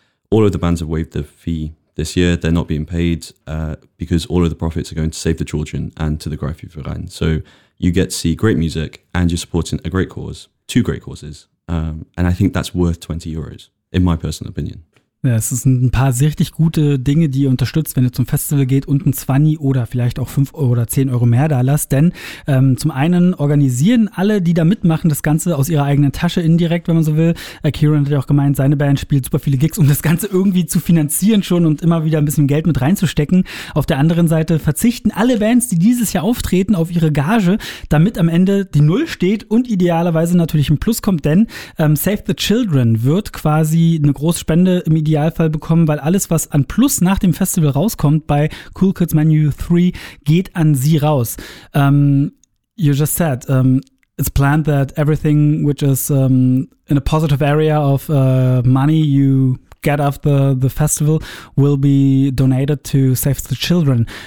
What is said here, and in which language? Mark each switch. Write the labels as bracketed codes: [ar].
[en] All of the bands have waived the fee this year. They're not being paid because all of the profits are going to Save the Children and to the Greifi-Verein. So you get to see great music and you're supporting a great cause, two great causes. And I think that's worth 20 euros, in my personal opinion. [de] Ja, es sind ein paar richtig gute Dinge, die ihr unterstützt, wenn ihr zum Festival geht und ein 20 oder vielleicht auch 5 oder 10 Euro mehr da lasst. Denn zum einen organisieren alle, die da mitmachen, das Ganze aus ihrer eigenen Tasche indirekt, wenn man so will. Kieran hat ja auch gemeint, seine Band spielt super viele Gigs, um das Ganze irgendwie zu finanzieren schon und immer wieder ein bisschen Geld mit reinzustecken. Auf der anderen Seite verzichten alle Bands, die dieses Jahr auftreten, auf ihre Gage, damit am Ende die Null steht und idealerweise natürlich ein Plus kommt. Denn Save the Children wird quasi eine Großspende im Idealfall bekommen, weil alles, was an Plus nach dem Festival rauskommt bei Cool Kids Menu 3, geht an sie raus. [en] You just said, it's planned that everything which is in a positive area of money you get after the festival will be donated to Save the Children.